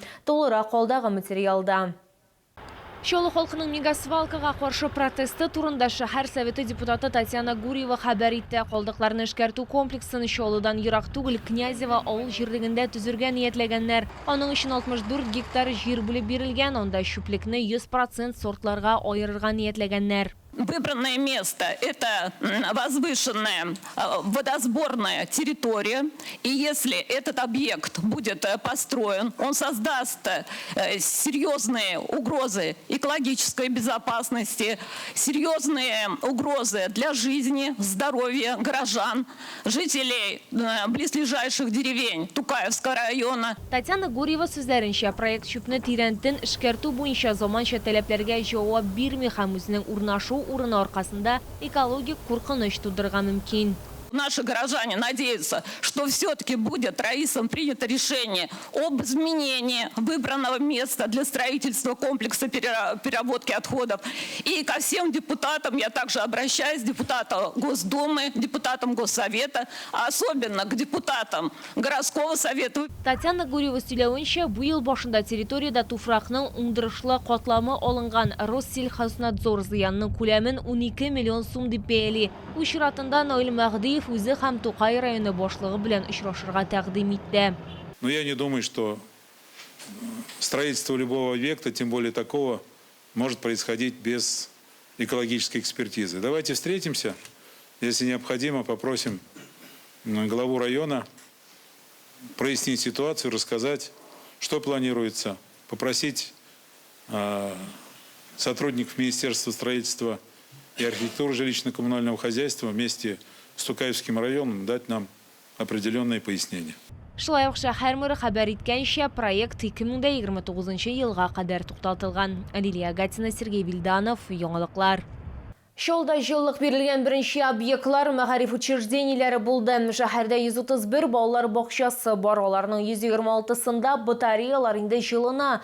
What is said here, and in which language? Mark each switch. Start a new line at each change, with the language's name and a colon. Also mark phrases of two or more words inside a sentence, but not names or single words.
Tatar: Тулырак калдагы материалда. Чаллы халкының мегасвалкага каршы протесты турында шәһәр советы депутаты Татьяна Гурьева хәбәр итте. Калдыкларны эшкәртү комплексын Чаллыдан ерак түгел Князево авыл җирлегендә төзергә ниятләгәннәр. Аның өчен 64 гектар җир бүлеп бирелгән, анда чүплекне 100% сортларга аерырга ниятләгәннәр.
Russian: Выбранное место – это возвышенная водосборная территория. И если этот объект будет построен, он создаст серьезные угрозы экологической безопасности, серьезные угрозы для жизни, здоровья горожан, жителей близлежащих деревень Тукаевского района.
Tatar: Татьяна Гурьева сүзләренчә, проект чүпне тирәнтен эшкәртү буенча заманча таләпләргә җавап бирми һәм үзенең урнашу урыны аркасында экологик куркыныч тудырга мөмкин.
Russian: Наши горожане надеются, что все-таки будет Раисом принято решение об изменении выбранного места для строительства комплекса переработки отходов. И ко всем депутатам я также обращаюсь, депутатам Госдумы, депутатам Госсовета, а особенно к депутатам городского совета.
Tatar: Татьяна Гурьева сөйләвенчә, бу ел башында территорияда туфракның уңдырышлы катламы алынган. Россельхознадзор зыянның күләмен 12 миллион сум дип бәяли. Бу чиратында Наил Мәгъдиев үзе һәм Тукай районы башлыгы белән очрашырга тәкъдим итте.
Russian: Но я не думаю, что строительство любого объекта, тем более такого, может происходить без экологической экспертизы. Давайте встретимся, если необходимо, попросим главу района прояснить ситуацию, рассказать, что планируется, попросить сотрудников Министерства строительства и архитектуры жилищно-коммунального хозяйства вместе с Тукаевским районом дать нам определенные пояснения.
Tatar: Шулай ук шәһәр мэры хәбәр иткәнчә, проект 2029 елга кадәр туктатылган. Лилия Гатина, Сергей Вильданов, Яңалыклар. Чаллыда җыллык бирелгән беренче объектлар мәгариф учреждениеләре булды. Шәһәрдә 131 балалар бакчасы бар, аларның 126-сында батареялар инде җылына.